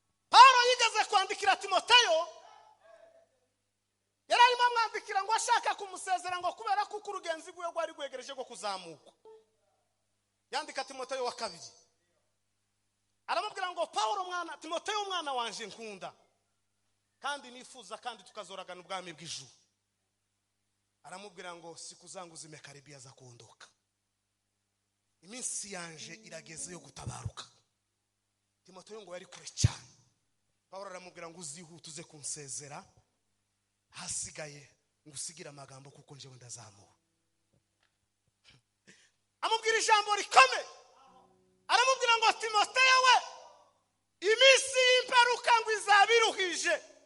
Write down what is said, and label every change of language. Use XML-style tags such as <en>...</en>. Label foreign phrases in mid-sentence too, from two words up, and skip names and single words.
<rw>Paulo yigeze kwandikira Timoteyo, Yari arimo amwandikira ngo ashaka kumusezera ngo kubera ko uko urugenzi rwiwe rwari rwegereje rwo kuzamuka. Yandika Timoteyo wa kabiri. Aramubwira ngo, "Pawulo mwana, Timoteyo mwana wanje nkunda. Kandi nifuza kandi tukazoragana ubwami bw'ijuru." Aramubwira ngo,</rw> <sw>"Siku zangu zimekaribia za kuondoka.</sw> <rw>Iminsi yanje irageze yo gutabaruka." Timoteyo ngo yari kure cyane. Pawulo aramubwira ngo, "Uzihute uze kunsezera. Hasigaye ngusigire amagambo kuko njyewe ndazamuwe." Amubwira ijambo rikomeye. Aramubwira ngo, "Timoteyo we, iminsi y'imperuka ngo izaba iruhije.</rw>